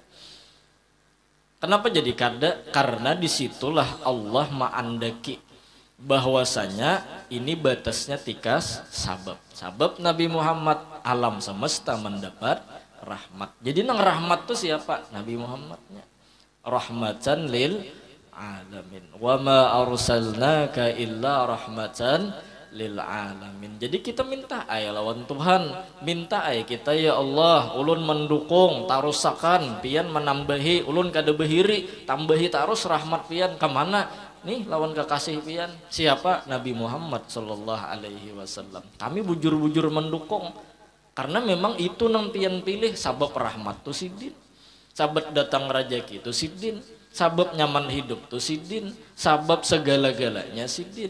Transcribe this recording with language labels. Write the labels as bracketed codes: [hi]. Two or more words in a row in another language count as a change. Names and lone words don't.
[bjn] Kenapa jadi kada? Karena disitulah Allah ma'andaki bahwasanya ini batasnya tikas sabab. Sabab Nabi Muhammad alam semesta mendapat rahmat. Jadi nang rahmat tuh siapa? Nabi Muhammadnya. [ar] رحمة للعالمين. وما أرسلناك إلا رحمة للعالمين. [bjn] Jadi kita minta ay lawan Tuhan, minta ay kita ya Allah, ulun mendukung tarusakan pian menambahi ulun kada behiri, tambahi tarus rahmat pian kemana nih lawan kekasih pian siapa? Nabi Muhammad [ar] صلى الله عليه وسلم. [bjn] Kami bujur-bujur mendukung karena memang itu nang pian pilih sabab rahmat tu sidin, sabab datang rezeki tu sidin, sabab nyaman hidup tuh sidin, sabab segala-galanya sidin.